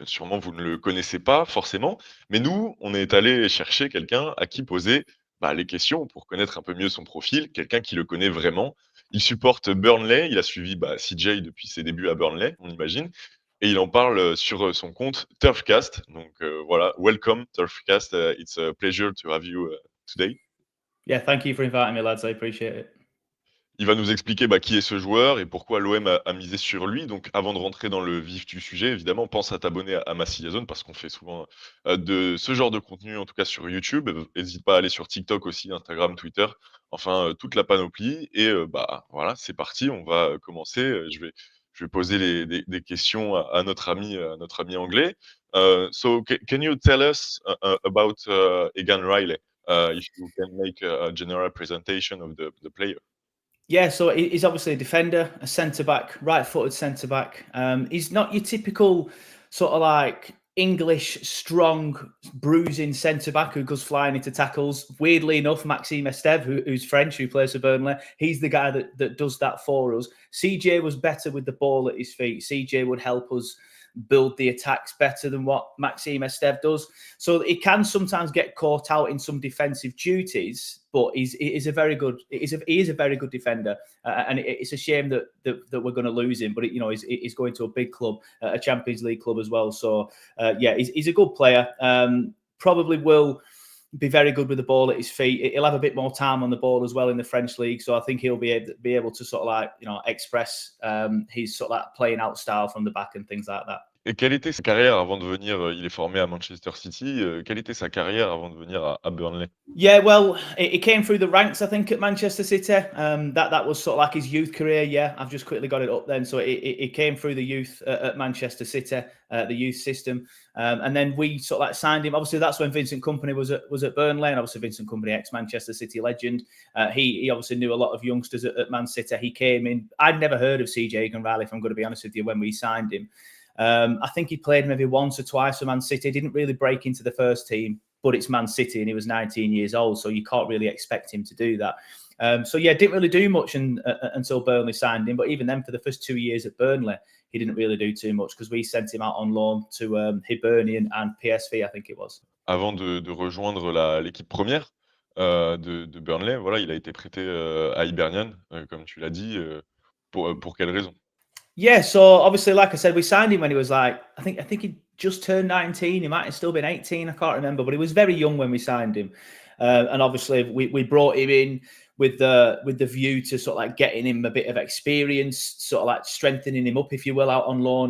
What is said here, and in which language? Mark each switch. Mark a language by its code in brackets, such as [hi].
[fr] Sûrement, vous ne le connaissez pas forcément. Mais nous, on est allé chercher quelqu'un à qui poser les questions pour connaître un peu mieux son profil, quelqu'un qui le connaît vraiment. Il supporte Burnley. Il a suivi CJ depuis ses débuts à Burnley, on imagine. Et il en parle sur son compte Turfcast. Donc voilà, [en] welcome [fr] Turfcast. [en] It's a pleasure to have you today. Yeah, thank you for inviting me, lads. I appreciate it. [fr] Il va nous expliquer qui est ce joueur et pourquoi l'OM a misé sur lui. Donc, avant de rentrer dans le vif du sujet, évidemment, pense à t'abonner à Massilla Zone parce qu'on fait souvent de ce genre de contenu, en tout cas sur YouTube. N'hésite pas à aller sur TikTok aussi, Instagram, Twitter, enfin toute la panoplie. Et voilà, c'est parti, on va commencer. Je vais poser des questions à notre ami anglais. [en] Can you tell us about Egan Riley? If you can make a general presentation of the player. Yeah, so he's obviously a defender, a centre-back, right-footed centre-back. He's not your typical sort of like English, strong, bruising centre-back who goes flying into tackles. Weirdly enough, Maxime Esteve, who's French, who plays for Burnley, he's the guy that does that for us. CJ was better with the ball at his feet. CJ would help us build the attacks better than what Maxime Esteve does. So he can sometimes get caught out in some defensive duties, but he is a very good defender, and it's a shame that we're going to lose him. But he's going to a big club, a Champions League club as well. So he's a good player. Probably will be very good with the ball at his feet. He'll have a bit more time on the ball as well in the French league, so I think he'll be able to sort of express his sort of playing out style from the back and things like that. [fr] Et quelle était sa carrière avant de venir, il est formé à Manchester City, quelle était sa carrière avant de venir à Burnley? [en] Yeah, well, he came through the ranks, I think, at Manchester City. That was sort of like his youth career. Yeah, I've just quickly got it up then. So he came through the youth at Manchester City, the youth system, and then we sort of signed him. Obviously, that's when Vincent Kompany was at Burnley, and obviously Vincent Kompany, ex-Manchester City legend. He obviously knew a lot of youngsters at Man City. He came in. I'd never heard of CJ EGAN-RILEY, if I'm going to be honest with you, when we signed him. I think he played maybe once or twice for Man City. Didn't really break into the first team, but it's Man City and he was 19 years old, so you can't really expect him to do that. Didn't really do much until Burnley signed him. But even then, for the first 2 years at Burnley, he didn't really do too much because we sent him out on loan to Hibernian and PSV, I think it was. [fr] Avant de rejoindre l'équipe première de Burnley, voilà, il a été prêté à Hibernian, comme tu l'as dit. Pour quelle raison? [en] Yeah, so obviously, like I said, we signed him when he was I think he just turned 19. He might have still been 18. I can't remember, but he was very young when we signed him. And obviously, we brought him in with the view to sort of getting him a bit of experience, sort of strengthening him up, if you will, out on loan.